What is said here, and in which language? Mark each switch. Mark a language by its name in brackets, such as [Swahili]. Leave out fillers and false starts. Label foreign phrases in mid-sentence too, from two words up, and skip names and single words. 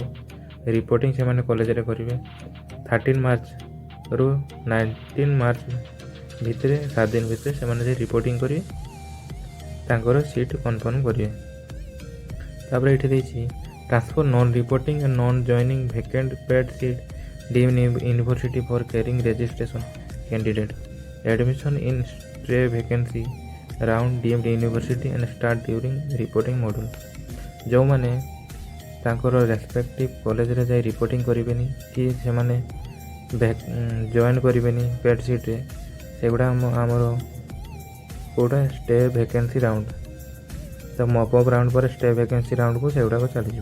[Odia] ରିପୋର୍ଟିଂ ସେମାନେ କଲେଜରେ କରିବେ 13 ମାର୍ଚ୍ଚରୁ 19 ମାର୍ଚ୍ଚ ଭିତରେ 7 ଦିନ ଭିତରେ ସେମାନେ ଯାଇ ରିପୋର୍ଟିଂ କରିବେ, ତାଙ୍କର [English] seat confirm [Odia] କରିବେ। ତାପରେ ଏଠି ଦେଇଛି [English] transfer non reporting and non joining vacant paid seat deemed university for carrying registration candidate admission in stray vacancy round deemed university and start during reporting module। [Odia] ଯେଉଁମାନେ ତାଙ୍କର ରେସ୍ପେକ୍ଟିଭ୍ କଲେଜରେ ଯାଇ ରିପୋର୍ଟିଂ କରିବେନି କି ସେମାନେ ଜଏନ୍ କରିବେନି ପେଡ୍ ସିଟ୍ରେ, ସେଗୁଡ଼ା ଆମର କେଉଁଟା [English] stay vacancy round. [Odia] ତ ମପଅପ୍ ରାଉଣ୍ଡ ପରେ [English] stay vacancy roundକୁ [Odia] ସେଗୁଡ଼ାକ ଚାଲିଯିବ।